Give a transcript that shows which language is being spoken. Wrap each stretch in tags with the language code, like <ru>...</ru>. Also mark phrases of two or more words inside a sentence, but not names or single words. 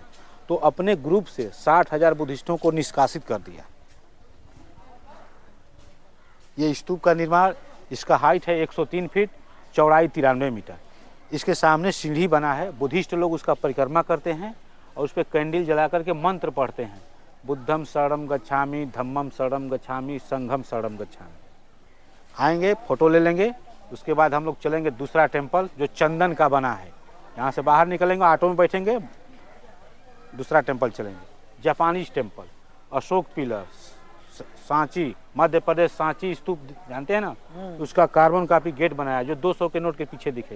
<hi>तो अपने ग्रुप से 60,000 बुद्धिस्टों को निष्कासित कर दिया। ये स्तूप का निर्माण, इसका हाइट है 103 फीट, चौड़ाई 93 मीटर। इसके सामने सीढ़ी बना है, बुद्धिस्ट लोग उसका परिक्रमा करते हैं और उस पर कैंडल जला करके मंत्र पढ़ते हैं,</hi> <pi>बुद्धम शरणम गच्छामि, धम्मम शरणम गच्छामि, संघम शरणम गच्छामि।</pi> <hi>आएंगे, फोटो ले लेंगे। उसके बाद हम लोग चलेंगे दूसरा टेम्पल जो चंदन का बना है। यहाँ से बाहर निकलेंगे, ऑटो में बैठेंगे, दूसरा टेम्पल चलेंगे,</hi> <en>Japanese temple,</en> <hi>अशोक पिलर, सांची, मध्य प्रदेश सांची स्तूप जानते हैं ना, उसका</hi> <en>carbon copy</en> <hi>गेट बनाया जो 200 के नोट के पीछे दिखेगा।</hi>